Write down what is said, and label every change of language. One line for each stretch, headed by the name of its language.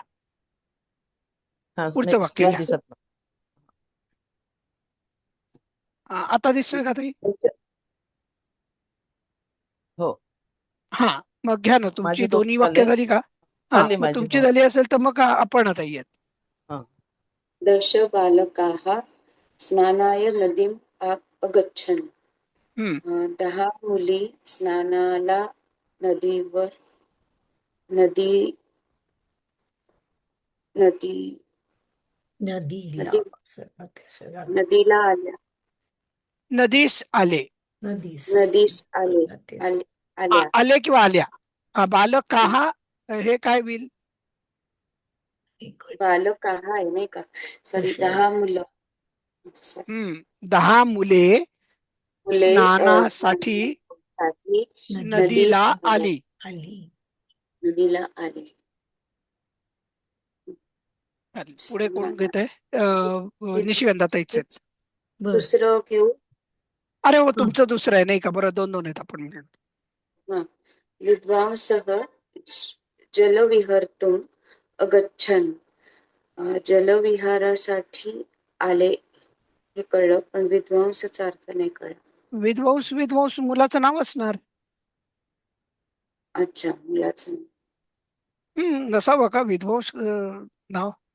Marathi: हा, पुढचं नाही, वाक्य स्क्रीन घ्या. दिसत नाही. आता दिसतोय का ताई? हो. हा, मग घ्या ना, तुमची माझे दोन्ही दोन वाक्य झाले. झाली का? हा, झाली मग माझी. तुमची हो. झाली असेल तर मग आपण आता येत. हा.
Sanskrit: दश बालकाः स्नानाय नदीम् अगच्छन्.
Marathi: 10 मुली स्नानाला नदीवर नदी नदी नदीला. नदी नदीला आल्या. नदीस आले. नदीस. नदीस आले. आल्या. आले किंवा आल्या. बालकाः हे काय होईल? बालकाः आहे नाही का? सॉरी, तशा 10 मुलं. 10 मुले मुले स्नानासाठी स्नानासाठी नदीला नदीस आली. नदीला आली. पुढे कोण घेत आहे? निशिगंधा ताईच आहेत. दुसरं घेऊ. अरे हो, तुमचं दुसरं आहे नाही का? बरं, 2-2 आहेत आपण.
Sanskrit: विद्वांसः जलविहर्तुम् अगच्छन्.
Marathi: जलविहारासाठी आले हे कळलं, पण विद्वांसचा अर्थ नाही कळलं. विध्वंस विध्वंस मुलाचं नाव असणार. अच्छा, मुलाचं नसावं का विध्वंस नाव?